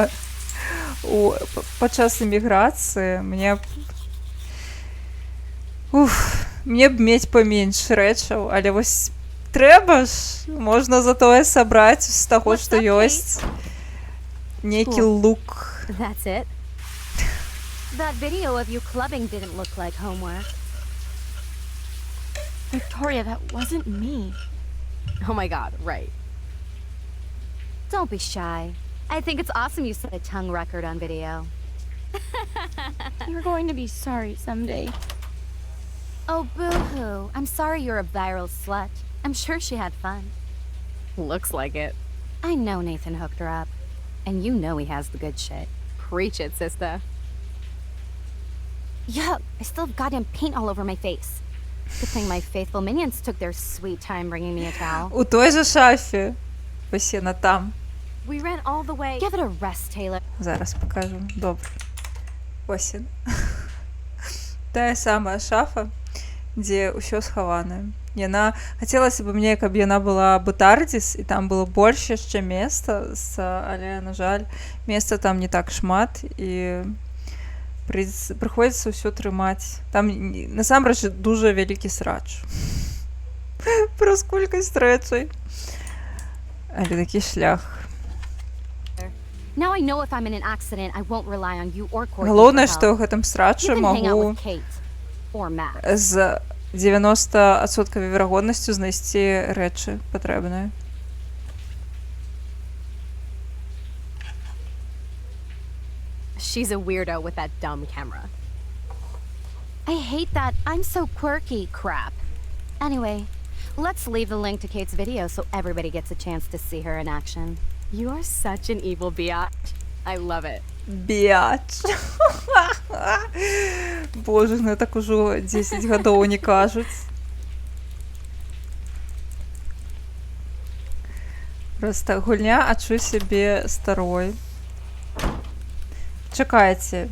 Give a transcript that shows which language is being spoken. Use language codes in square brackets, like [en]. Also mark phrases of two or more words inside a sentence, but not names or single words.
[be] Падчас эміграцыі мне б мець паменш рэчаў, але вось трэба ж, можна затое сабраць з таго, [en] What's [be] што [en] up, [be] ёсць нейкі лук. [en] That's it? That video of you clubbing didn't look like homework. Victoria, that wasn't me. Oh my god, right. Don't be shy. I think it's awesome you set a tongue record on video. You're going to be sorry someday. Oh, boo-hoo. I'm sorry you're a viral slut. I'm sure she had fun. Looks like it. I know Nathan hooked her up. And you know he has the good shit. Preach it, sister. Yuck, I still have goddamn paint all over my face. Good thing my faithful minions took their sweet time bringing me a towel. [uk] У той же шафі. Ось вона там. We ran all the way. Give it a rest, Taylor. Зараз покажу. Добре. Ось він. [be] Тая самая шафа, дзе ўсё схаванае. Яна хацелася б мне, каб яна была бытардзіс, і там было больш яшчэ месца, але, на жаль, месца там не так шмат, і прыходзіцца ўсё трымаць. Там, насамрэч, дужа вялікі срач. Праз колькасць рэчай. Але такі шлях. [en] Now I know if I'm in an accident, I won't rely on you or Courtney. [be] Галоўнае, [en] for [be] што [en] help. [be] ў гэтым [en] You [be] страчы [en] can hang out [be] магу [en] with Kate or Max. [be] з 90% верагоднасцю знайсці рэчы патрэбныя. [en] She's a weirdo with that dumb camera. I hate that I'm so quirky crap. Anyway, let's leave the link to Kate's video so everybody gets a chance to see her in action. You are such an evil biatch. I love it. [be] Біач. Боже, ну так ужо 10 гадоў не кажуць. Просто гульня адчуй сябе старой. Чакайце.